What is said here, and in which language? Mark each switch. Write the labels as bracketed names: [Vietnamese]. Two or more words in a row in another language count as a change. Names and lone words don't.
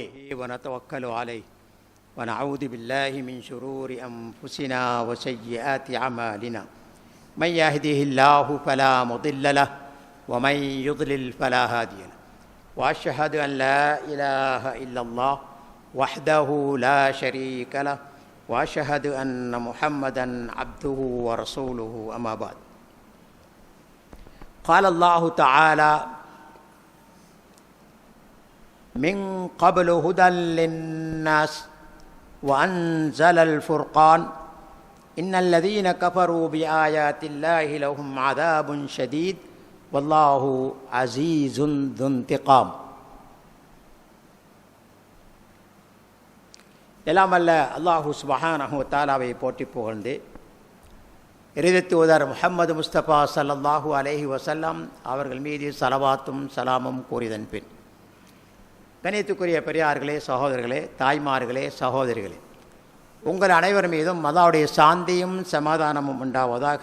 [Arabic] ونتوكل عليه ونعوذ بالله من شرور أنفسنا وسيئات أعمالنا من يهده الله فلا مضل له ومن يضلل فلا هادي له وأشهد أن لا إله إلا الله وحده لا شريك له وأشهد أن محمدا عبده ورسوله أما بعد. قال الله تعالى من قبل هدى للناس وأنزل الفرقان إن الذين كفروا بآيات الله لهم عذاب شديد والله عزيز ذو انتقام. [Tamil] எல்லாம் அல்ல [Arabic] الله سبحانه وتعالى [Tamil] போற்றி புகழ்ந்து இறைதூதர் முஹம்மது முஸ்தபா [Arabic] صلى الله عليه وسلم [Tamil] அவர்கள் மீது ஸலவாத்தும் சலாமும் கூறியதன் பின், கண்ணியத்துக்குரிய பெரியார்களே, சகோதரர்களே, தாய்மார்களே, சகோதரிகளே, உங்கள் அனைவர் மீதும் அல்லாஹ்வுடைய சாந்தியும் சமாதானமும் உண்டாவதாக.